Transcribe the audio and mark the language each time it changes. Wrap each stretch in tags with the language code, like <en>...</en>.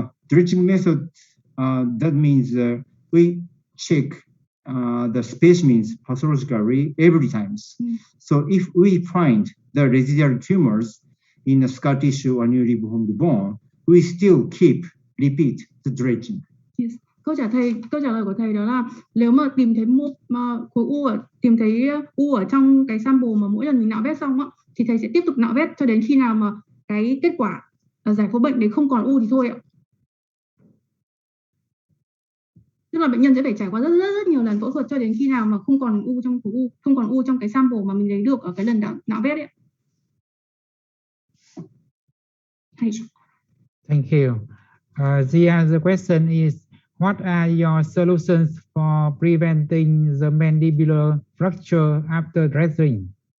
<en>Dredging method, that means we check the specimens pathologically every time. So if we find the residual tumors in the scar tissue or newly formed bone, we still repeat the dredging. Yes.</en> <vi>Câu trả lời của thầy đó là nếu mà tìm thấy khối u ở trong cái sample mà mỗi lần mình nạo vét xong á, thì thầy sẽ tiếp tục nạo vét cho đến khi nào mà cái kết quả giải phẫu bệnh đấy không còn u thì thôi ạ. Tức là bệnh nhân sẽ phải trải qua rất nhiều lần phẫu thuật cho đến khi nào mà không còn u trong cái sample mà mình lấy được ở cái lần nạo vét ấy.</vi> <en>Thank you. The other question is, what are your solutions for preventing the mandibular fracture after dredging?</en>